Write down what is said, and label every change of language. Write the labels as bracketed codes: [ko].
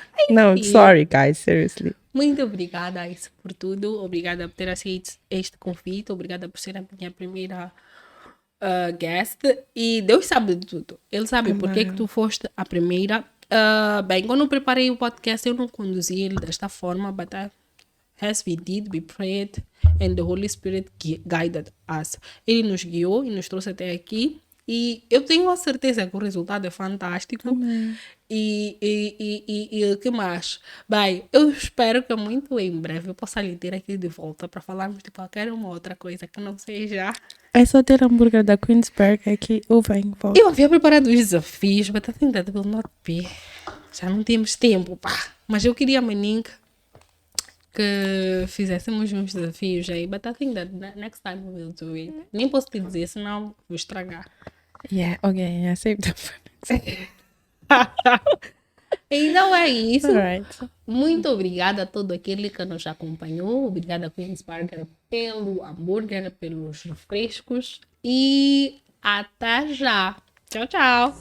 [pt] Não, [en] sorry guys, seriously. [pt] Muito obrigada por tudo. Obrigada por ter aceito este convite. Obrigada por ser a minha primeira guest. E Deus sabe de tudo. Ele sabe porque que tu foste a primeira. Bem, quando eu preparei o podcast, eu não conduzi ele desta forma, [en] but as we did, we prayed, and the Holy Spirit guided us. [pt] Ele nos guiou e nos trouxe até aqui. E eu tenho a certeza que o resultado é fantástico. E o que mais? Bem, eu espero que muito em breve eu possa lhe ter aqui de volta para falarmos de qualquer uma outra coisa que não seja. É só ter hambúrguer da Queensberg aqui, eu venho, volto. Eu havia preparado os desafios, [en] but I think that will not be. [pt] Já não temos tempo, pá. Mas eu queria, Maninka, que fizéssemos uns desafios aí, [en] but I think that next time we will do it. [pt] Nem posso te dizer, senão vou estragar. [en] Yeah, okay, yeah, save that for next. [pt] Então é isso. [en] Alright. [pt] Muito obrigada a todo aquele que nos acompanhou. Obrigada, Queen's Burger, pelo hambúrguer, pelos refrescos. E até já. Tchau, tchau.